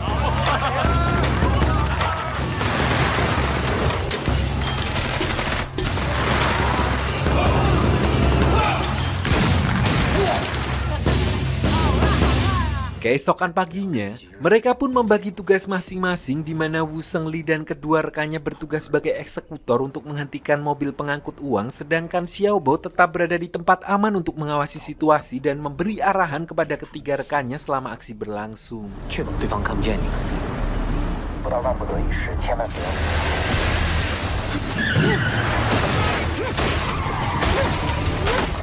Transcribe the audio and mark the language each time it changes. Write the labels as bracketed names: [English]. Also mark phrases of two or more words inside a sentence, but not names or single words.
[Indonesian] Keesokan paginya, mereka pun membagi tugas masing-masing, di mana Wu Shengli dan kedua rekannya bertugas sebagai eksekutor untuk menghentikan mobil pengangkut uang, sedangkan Xiaobao tetap berada di tempat aman untuk mengawasi situasi dan memberi arahan kepada ketiga rekannya selama aksi berlangsung. [Chinese] 确保对方看不见你。不到万不得已时，千万不要。啊！